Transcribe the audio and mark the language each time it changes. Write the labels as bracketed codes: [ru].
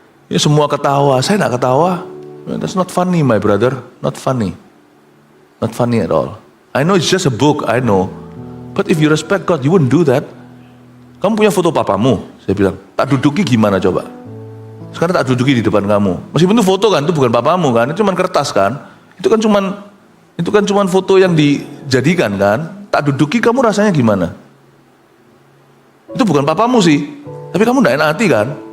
[id] Ya semua ketawa, saya nggak ketawa. [en] That's not funny, my brother, not funny at all. I know it's just a book, I know. But if you respect God, you wouldn't do that. [id] Kamu punya foto papamu, saya bilang, tak duduki gimana coba? Sekarang tak duduki di depan kamu. Meskipun itu foto kan, itu bukan papamu kan, itu cuma kertas kan. Itu kan cuma foto yang dijadikan kan. Tak duduki kamu rasanya gimana? Itu bukan papamu sih, tapi kamu gak enak hati kan?